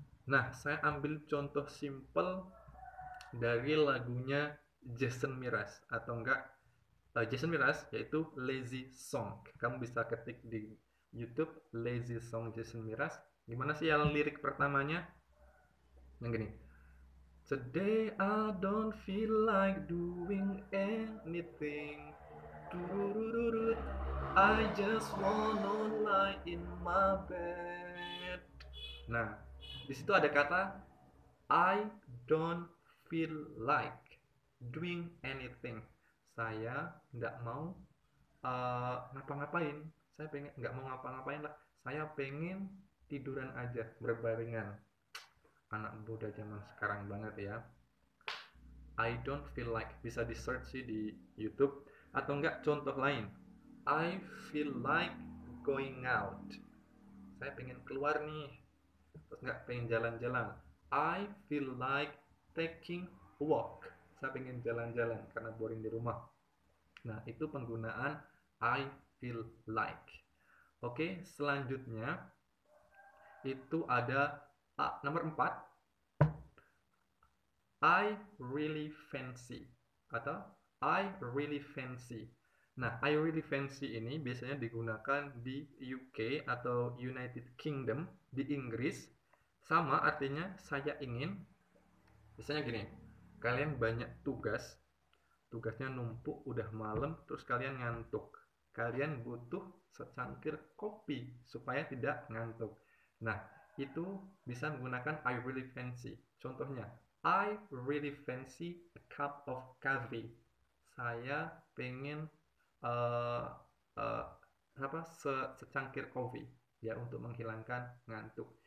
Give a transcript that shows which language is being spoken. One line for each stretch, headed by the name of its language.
Indonesian: Nah, saya ambil contoh simple dari lagunya Jason Mraz atau enggak Jason Mraz, yaitu Lazy Song. Kamu bisa ketik di YouTube Lazy Song Jason Mraz. Gimana sih yang lirik pertamanya? Yang gini.
English: Today I don't feel like doing anything. Tururururut. I just wanna lie in my bed.
Indonesian: Nah, di situ ada kata
English: I don't feel like doing anything.
Indonesian: Saya nggak mau ngapa-ngapain. Saya pengen nggak mau ngapa-ngapain lah. Saya pengen tiduran aja berbaringan. Anak muda zaman sekarang banget ya.
English: I don't feel like,
Indonesian: bisa di search sih di YouTube. Atau enggak contoh lain,
English: I feel like going out.
Indonesian: Saya pengen keluar nih, terus enggak pengen jalan-jalan.
English: I feel like taking a walk.
Indonesian: Saya pengen jalan-jalan karena boring di rumah. Nah, itu penggunaan I feel like. Oke, selanjutnya itu ada nomor 4,
English: I really fancy atau I really fancy.
Indonesian: Nah, I really fancy ini biasanya digunakan di UK atau United Kingdom, di Inggris. Sama artinya saya ingin. Biasanya gini, kalian banyak tugas, tugasnya numpuk, udah malam, terus kalian ngantuk. Kalian butuh secangkir kopi supaya tidak ngantuk. Nah, itu bisa menggunakan I really fancy.
English: Contohnya, I really fancy a cup of coffee.
Indonesian: Saya pengen uh, uh, secangkir kopi ya untuk menghilangkan ngantuk.